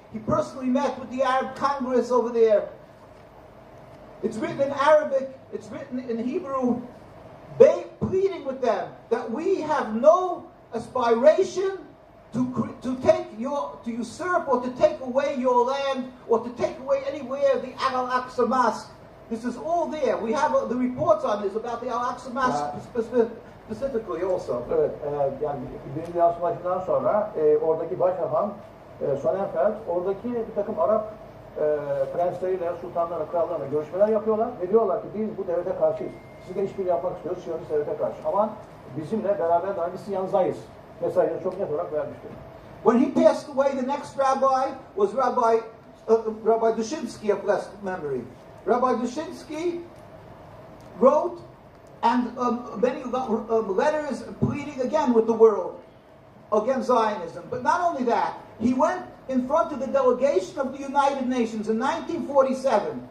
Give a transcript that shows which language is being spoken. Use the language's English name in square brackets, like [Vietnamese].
[English] He personally met with the Arab Congress over there. It's written in Arabic, it's written in Hebrew, pleading with them that we have no aspiration to usurp or to take away your land or to take away anywhere the Al-Aqsa Mosque. This is all there. We have the reports on this about the Al-Aqsa Mosque specifically also. [Turkish] Evet, yani Birinci Dünya Savaşı'ndan sonra oradaki başhakam Sonnenfeld, oradaki bir takım Arap prensleriyle, sultanlarla, krallarla görüşmeler yapıyorlar ve diyorlar ki biz bu devlete karşıyız. Sizle işbirliği yapmak istiyoruz Siyonist devlete karşı. Ama bizimle beraber dahi biz sizin yanınızdayız. Mesajını çok net olarak vermiştir. [English] When he passed away, the next rabbi was Rabbi Dushinsky of blessed memory. Rabbi Dushinsky wrote and many letters pleading again with the world against Zionism. But not only that, he went in front of the delegation of the United Nations in 1947.